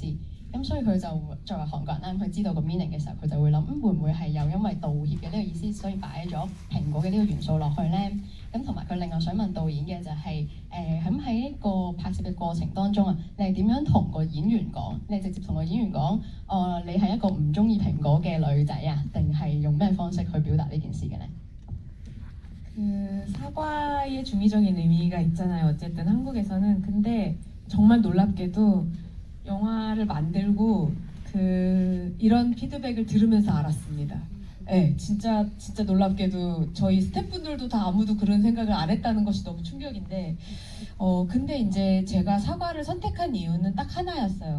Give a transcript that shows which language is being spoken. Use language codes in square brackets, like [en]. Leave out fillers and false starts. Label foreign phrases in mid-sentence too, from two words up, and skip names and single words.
[yue] 咁所以佢就作為韓國人啦，佢知道個 meaning 嘅時候，佢就會諗，會唔會係又因為道歉嘅呢個意思，所以擺咗蘋果嘅呢個元素落去咧？咁同埋佢另外想問導演嘅就係咁喺一個拍攝嘅過程當中啊，你係點樣同個演員講？你係直接同個演員講，你係一個唔中意蘋果嘅女仔啊，定係用咩方式去表達呢件事嘅咧？ [ko] 사과의 중의적인 의미가 있잖아요. 어쨌든 한국에서는. 근데 정말 놀랍게도 영화를 만들고 이런 피드백을 들으면서 알았습니다. 네, 진짜 놀랍게도 저희 스태프분들도 다 아무도 그런 생각을 안 했다는 것이 너무 충격인데, 근데 이제 제가 사과를 선택한 이유는 딱 하나였어요.